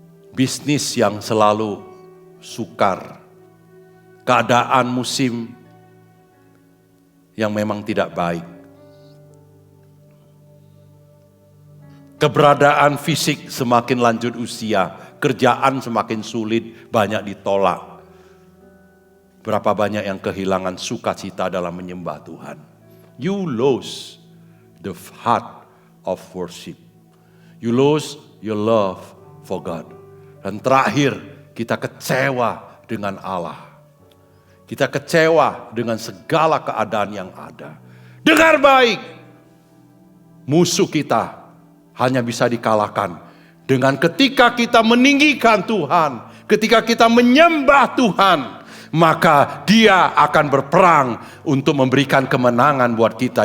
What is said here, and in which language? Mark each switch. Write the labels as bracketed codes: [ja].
[id] Bisnis yang selalu sukar. Keadaan musim yang memang tidak baik. Keberadaan fisik semakin lanjut usia. Kerjaan semakin sulit, banyak ditolak. Berapa banyak yang kehilangan sukacita dalam menyembah Tuhan. [en] You lose the heart of worship. You lose your love for God. [id] Dan terakhir, kita kecewa dengan Allah. Kita kecewa dengan segala keadaan yang ada. Dengar baik, musuh kita hanya bisa dikalahkan dengan ketika kita meninggikan Tuhan, ketika kita menyembah Tuhan, maka dia akan berperang untuk memberikan kemenangan buat kita.